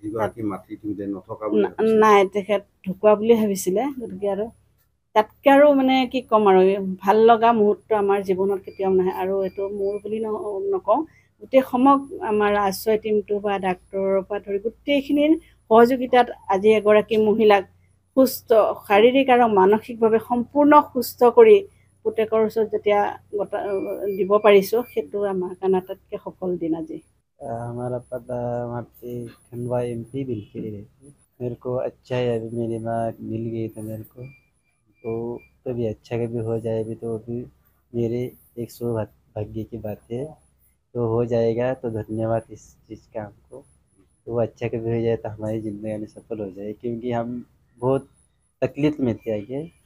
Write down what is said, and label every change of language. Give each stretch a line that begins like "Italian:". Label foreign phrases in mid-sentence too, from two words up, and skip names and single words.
Assamese: নাই তেখেত ঢুকুৱা বুলি ভাবিছিলে গতিকে আৰু তাতকৈ আৰু মানে কি ক'ম আৰু ভাল লগা মুহূৰ্ত আমাৰ জীৱনত কেতিয়াও নাহে আৰু এইটো মোৰ বুলি নকওঁ গোটেই আমাৰ আশ্ৰয় টীমটো বা ডাক্তৰৰ পৰা ধৰি গোটেইখিনিৰ সহযোগিতাত আজি এগৰাকী মহিলাক সুস্থ শাৰীৰিক আৰু মানসিকভাৱে সম্পূৰ্ণ সুস্থ কৰি পুতেকৰ ওচৰত যেতিয়া দিব পাৰিছোঁ সেইটো আমাৰ কাৰণে আটাইতকৈ সফল দিন আজি
Hindi: हमारा पता वहाँ पे खंडवा MP बिल्कुल रहती मेरे को अच्छा है अभी मेरी माँ मिल गई तो मेरे को तो भी अच्छा कभी हो जाए भी तो भी मेरे एक सौभाग्य की बात है तो हो जाएगा तो धन्यवाद इस चीज़ का हमको तो अच्छा कभी हो जाए तो हमारी ज़िंदगी में सफल हो जाए क्योंकि हम बहुत तकलीफ में थे आगे